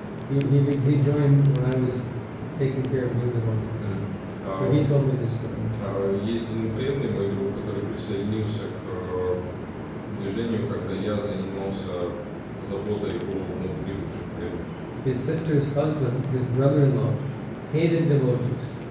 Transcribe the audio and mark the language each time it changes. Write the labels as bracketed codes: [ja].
[en] He joined when I was taking care of new devotees. So he told me this story. [ru] Есть один преданный мой друг, который присоединился к движению, когда я занимался заботой о вновь прибывших преданных. [en] His sister's husband, his brother-in-law, hated devotees.